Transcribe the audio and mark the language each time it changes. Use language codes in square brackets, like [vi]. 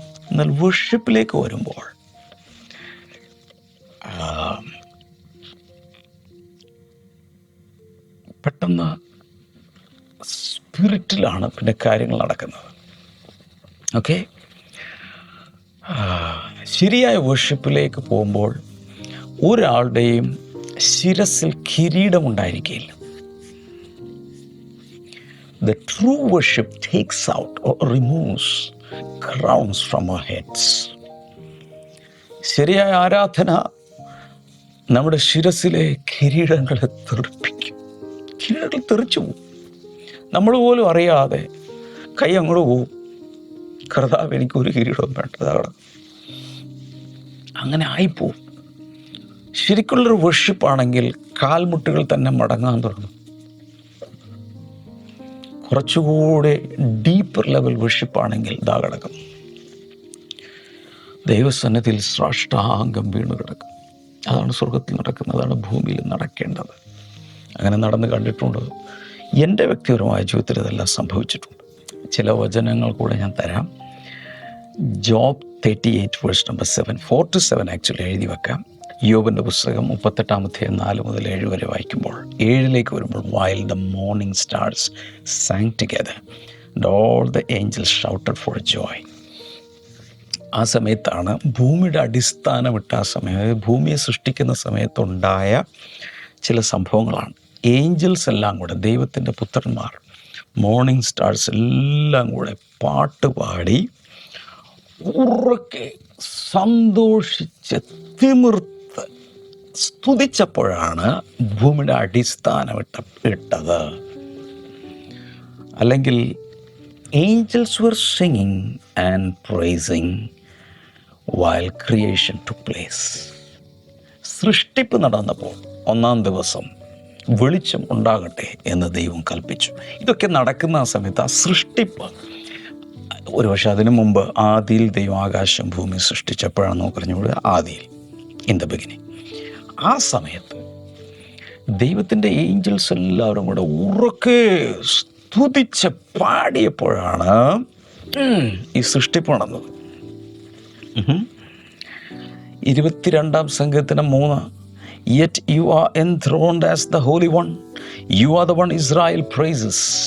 [ml] എന്നാൽ വർഷിപ്പിലേക്ക് വരുമ്പോൾ പെട്ടെന്ന് സ്പിരിറ്റിലാണ് പിന്നെ കാര്യങ്ങൾ നടക്കുന്നത്. ഓക്കെ. ശരിയായ വർഷിപ്പിലേക്ക് പോകുമ്പോൾ ഒരാളുടെയും ശിരസിൽ കിരീടമുണ്ടായിരിക്കില്ല. [en] The true worship takes out or removes crowns from our heads. [ml] ശരിയായ ആരാധന നമ്മുടെ ശിരസിലെ കിരീടങ്ങളെ തെറിപ്പിക്കും. കിരീടങ്ങൾ തെറിച്ചു പോകും. നമ്മൾ പോലും അറിയാതെ കൈ അങ്ങോട്ട് പോവും. കർത്താവ്, എനിക്കൊരു കിരീടവും വേണ്ടതാണ്. അങ്ങനെ ആയിപ്പോവും. ശരിക്കുള്ളൊരു വർഷിപ്പാണെങ്കിൽ കാൽമുട്ടുകൾ തന്നെ മടങ്ങാൻ തുടങ്ങും. കുറച്ചുകൂടെ ഡീപ്പർ ലെവൽ വർഷിപ്പാണെങ്കിൽ ഇതാ കിടക്കും. ദൈവസന്നിധിയിൽ സാഷ്ടാംഗം വീണ് കിടക്കും. അതാണ് സ്വർഗത്തിൽ നടക്കുന്നത്, അതാണ് ഭൂമിയിൽ നടക്കേണ്ടത്. അങ്ങനെ നടന്ന് കണ്ടിട്ടുണ്ട്. എൻ്റെ വ്യക്തിപരമായ ജീവിതത്തിൽ ഇതെല്ലാം സംഭവിച്ചിട്ടുണ്ട്. ചില വചനങ്ങൾ കൂടെ ഞാൻ തരാം. ജോബ് 38 വേഴ്സ് നമ്പർ 7, 4-7 ആക്ച്വലി എഴുതി വെക്കാം. യോബിൻ്റെ പുസ്തകം 38 4 മുതൽ 7 വരെ വായിക്കുമ്പോൾ 7 വരുമ്പോൾ, [en] while the morning stars sang together and all the angels shouted for joy. [ml] ആ സമയത്താണ് ഭൂമിയുടെ അടിസ്ഥാനമിട്ട ആ സമയം, അതായത് ഭൂമിയെ സൃഷ്ടിക്കുന്ന സമയത്തുണ്ടായ ചില സംഭവങ്ങളാണ്. ഏഞ്ചൽസ് എല്ലാം കൂടെ, ദൈവത്തിൻ്റെ പുത്രന്മാർ, മോർണിംഗ് സ്റ്റാർസ് എല്ലാം കൂടെ പാട്ട് പാടി ഉറക്കെ സന്തോഷിച്ച് തിമിർത്ത് സ്തുതിച്ചപ്പോഴാണ് ഭൂമിയുടെ അടിസ്ഥാനമിട്ടത്. അല്ലെങ്കിൽ Angeles [en] were singing and praising while creation took place. [ml] സൃഷ്ടിപ്പ് നടന്നപ്പോൾ 1-ാം ദിവസം വെളിച്ചം ഉണ്ടാകട്ടെ എന്ന് ദൈവം കൽപ്പിച്ചു. ഇതൊക്കെ നടക്കുന്ന ആ സമയത്ത് ആ സൃഷ്ടിപ്പ്, ഒരുപക്ഷെ അതിനു മുമ്പ് ആദിയിൽ ദൈവം ആകാശം ഭൂമി സൃഷ്ടിച്ചപ്പോഴാണ് നമുക്ക് പറഞ്ഞുകൂടെ, ആദിയിൽ, [en] In the beginning. [ml] ആ സമയത്ത് ദൈവത്തിൻ്റെ ഏഞ്ചൽസ് എല്ലാവരും കൂടെ ഉറക്കെ സ്തുതിച്ച് പാടിയപ്പോഴാണ് ഈ സൃഷ്ടിപ്പ് നടന്നത്. 22-ാം സങ്കീർത്തനം 3, [en] Yet you are enthroned as the Holy One. You are the one Israel praises.